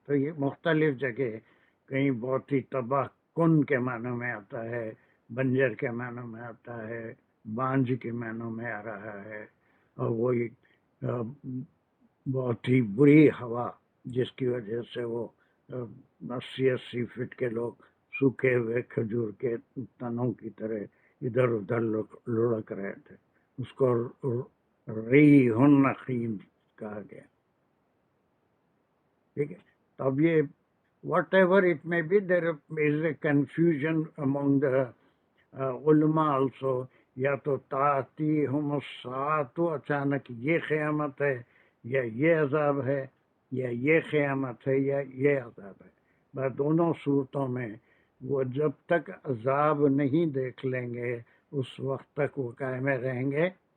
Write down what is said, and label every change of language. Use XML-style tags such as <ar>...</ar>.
<ur>تو یہ مختلف جگہ کہیں بہت ہی تباہ کن کے معنوں میں آتا ہے، بنجر کے معنوں میں آتا ہے، بانجھ کے معنوں میں آ رہا ہے، اور وہی بہت ہی بری ہوا جس کی وجہ سے وہ 80 فٹ کے لوگ سوکھے ہوئے کھجور کے تنوں کی طرح ادھر ادھر لڑک رہے تھے، اس کو ریح عقیم کہا گیا. ٹھیک ہے. تو اب یہ</ur> <en>Whatever it may be, there is a confusion among the علماء also.</en> <ur>یا تو تاتیہم الساعۃ، اچانک یہ قیامت ہے، یا یہ عذاب ہے، یا یہ قیامت ہے، یا یہ عذاب ہے. بس دونوں صورتوں میں وہ جب تک عذاب نہیں دیکھ لیں گے اس وقت تک وہ قائم رہیں گے،</ur>